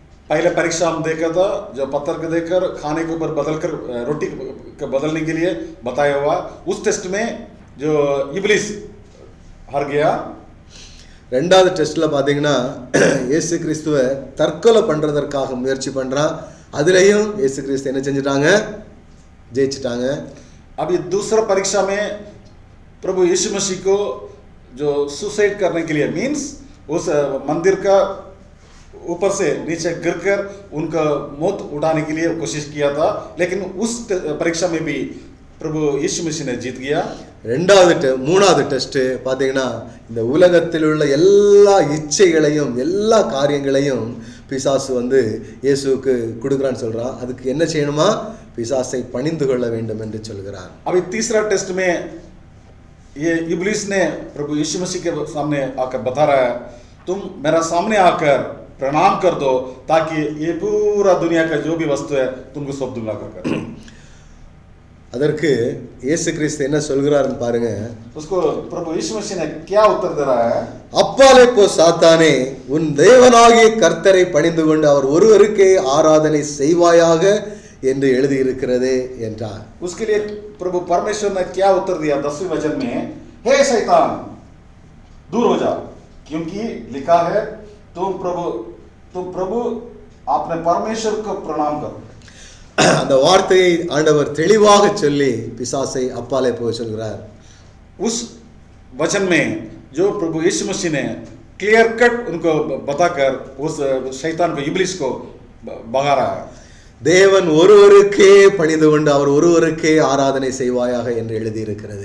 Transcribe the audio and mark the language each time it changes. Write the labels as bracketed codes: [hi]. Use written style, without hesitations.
[hi] पहले परीक्षा हम देखा था जो पत्थर को देकर खाने के ऊपर बदल कर रोटी को बदलने के लिए बताया हुआ. उस टेस्ट में जो इब्लिस हार गया. [ta] 2வது டெஸ்ட்ல பாத்தீங்கன்னா இயேசு கிறிஸ்துவை தற்கொலை பண்றதற்காக முயற்சி பண்றான். அதுலயும் இயேசு கிறிஸ்து என்ன செஞ்சிட்டாங்க, ஜெயிச்சிட்டாங்க. [hi] अब ये दूसरा परीक्षा में प्रभु यीशु मसीह को जो सुसाइड करने के लिए मीन्स उस मंदिर का ऊपर से नीचे गिरकर उनका मौत उठाने के लिए कोशिश किया था. लेकिन उस परीक्षा में भी प्रभु यीशु मसीह ने जीत गया। [ta] மூணாவது டெஸ்ட் பார்த்தீங்கன்னா இந்த உலகத்தில் உள்ள எல்லா இச்சைகளையும் எல்லா காரியங்களையும் பிசாசு வந்து இயேசுவுக்கு கொடுக்குறான்னு சொல்றான். அதுக்கு என்ன செய்யணுமா? பிசாசை பணிந்து கொள்ள வேண்டும் என்று சொல்கிறார். [hi] अभी तीसरा टेस्ट में ये इब्लिस ने प्रभु यीशु मसीह के सामने आकर बता रहा है, तुम मेरा सामने आकर प्रणाम कर दो ताकि ये पूरा दुनिया का जो भी वस्तु है तुमको सौंप दूंगा कर। [ta] அதற்கு இயேசு கிறிஸ்து என்ன சொல்கிறார்னு பாருங்க. [hi] उसको प्रभु यीशु मसीह ने क्या उत्तर दे रहा है? [ta] அப்பாலே போ சாத்தானே, உன் தேவனாகிய கர்த்தரை பணிந்து கொண்டு அவர் ஒருவருக்கே ஆராதனை செய்வாயாக என்று எழுதி இருக்கிறதே என்றார். [hi] उसके लिए प्रभु परमेश्वर ने क्या उत्तर दिया 10वें वचन में, हे शैतान दूर हो जा, क्योंकि लिखा है तुम प्रभु अपने परमेश्वर को प्रणाम करो. [ta] அந்த வார்த்தையை ஆண்டவர் தெளிவாக சொல்லி பிசாசை அப்பாலே போக சொல்கிறார். [hi] उस वचन में जो प्रभु यीशु मसीह ने क्लियर कट उनको बताकर उस शैतान को इब्लिस को भगा रहा है. [ta] தேவன் ஒருவருக்கே பணிந்து கொண்டு அவர் ஒருவருக்கே ஆராதனை செய்வாயாக என்று எழுதி இருக்கிறது.